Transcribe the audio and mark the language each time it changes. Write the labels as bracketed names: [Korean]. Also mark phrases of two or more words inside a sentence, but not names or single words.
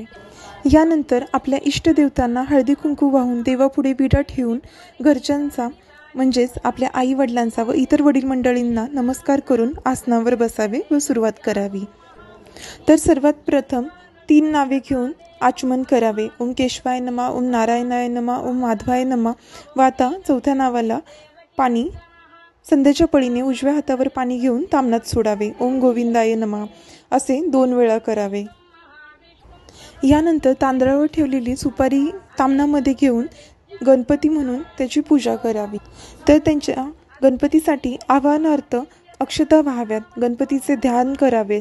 [Marathi] यानंतर आपल्या इष्टदेवतांना हळदी कुंकू वाहून देवापुढे विडा ठेवून घरच्यांचा म्हणजेच आपल्या आई वडिलांचा व इतर वडील मंडळींना नमस्कार करून आसनावर बसावे व सुरुवात करावी। तर सर्वात प्रथम 3 नावे घेऊन आचमन करावे। [Sanskrit] ओम केशवाय नमः, ओम नारायणाय नमः, ओम माधवाय नमः। [Marathi] व आता 4थ्या नावाला पाणी संध्याच्या पळीने उजव्या हातावर पाणी घेऊन तामणात सोडावे। [Sanskrit] ओम गोविंदाय नमः [Marathi] असे 2 वेळा करावे। यानंतर तांदळावर ठेवलेली सुपारी तामणामध्ये घेऊन गणपती म्हणून त्याची पूजा करावी। तर त्यांच्या गणपतीसाठी आवाहनार्थ अक्षता वाहाव्यात, गणपतीचे ध्यान करावे।